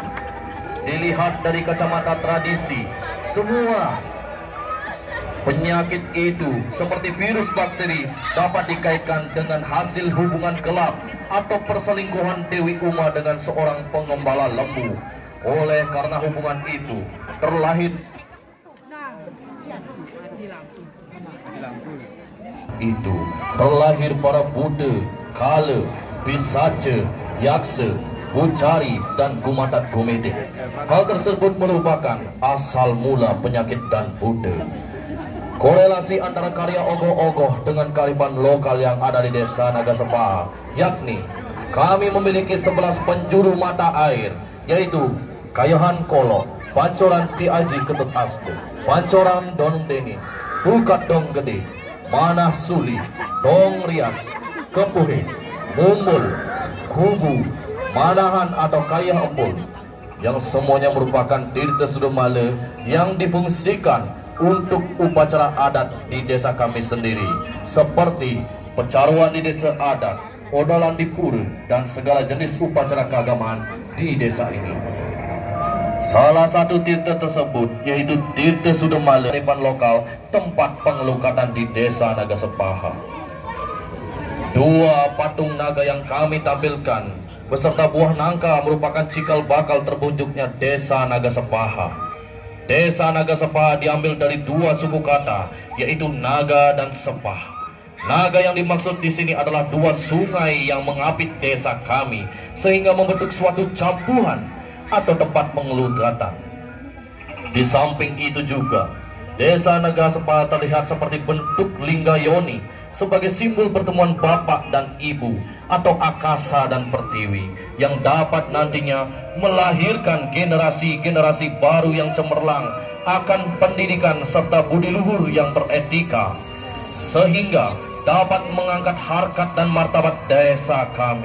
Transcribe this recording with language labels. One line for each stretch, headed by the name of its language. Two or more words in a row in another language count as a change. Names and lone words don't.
Indonesian: Dilihat dari kacamata tradisi, semua penyakit itu seperti virus bakteri dapat dikaitkan dengan hasil hubungan gelap atau perselingkuhan Dewi Uma dengan seorang pengembala lembu. Oleh karena hubungan itu terlahir para Buddha, Kala, Pisaca, Yaksa, Bucari, dan Gumatat Gumede. Hal tersebut merupakan asal mula penyakit dan Buddha. Korelasi antara karya ogoh-ogoh dengan kearifan lokal yang ada di desa Nagasepaha, yakni kami memiliki 11 penjuru mata air, yaitu Kayahan Kolo, Pancoran Ti Aji Ketut Astu, Pancoran Dong Deni, Pukat Dong Gede, Manah Suli, Dong Rias, Kepuhe, Mumbul, Kubu, Manahan atau Kayah Empul, yang semuanya merupakan Tirta Sudumala yang difungsikan untuk upacara adat di desa kami sendiri, seperti pecaruan di desa adat, odalan di pura, dan segala jenis upacara keagamaan di desa ini. Salah satu tirta tersebut yaitu Tirta Sudumala, kearifan lokal tempat pengelukatan di desa Nagasepaha. Dua patung naga yang kami tampilkan beserta buah nangka merupakan cikal bakal terbunjuknya desa Nagasepaha. Desa Nagasepaha diambil dari dua suku kata, yaitu naga dan sepah. Naga yang dimaksud di sini adalah dua sungai yang mengapit desa kami, sehingga membentuk suatu campuhan atau tempat pengelukatan. Di samping itu juga, desa Nagasepaha terlihat seperti bentuk lingga yoni sebagai simbol pertemuan bapak dan ibu atau akasa dan pertiwi yang dapat nantinya melahirkan generasi-generasi baru yang cemerlang akan pendidikan serta budi luhur yang beretika, sehingga dapat mengangkat harkat dan martabat desa kami.